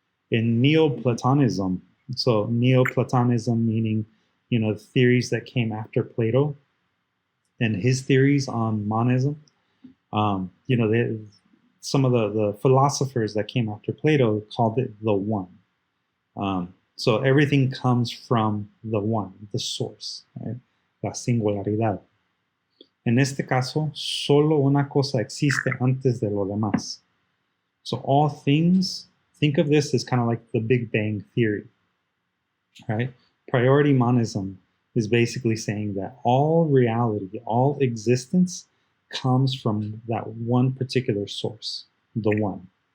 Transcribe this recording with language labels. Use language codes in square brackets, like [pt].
[en] In Neoplatonism, so Neoplatonism meaning, theories that came after Plato and his theories on monism, some of the philosophers that came after Plato called it the one. So everything comes from the one, the source, right? [es] La singularidad. En este caso, solo una cosa existe antes de lo demás. [en] So all things, think of this as kind of like the Big Bang theory, right? Priority monism is basically saying that all reality, all existence comes from that one particular source, the one.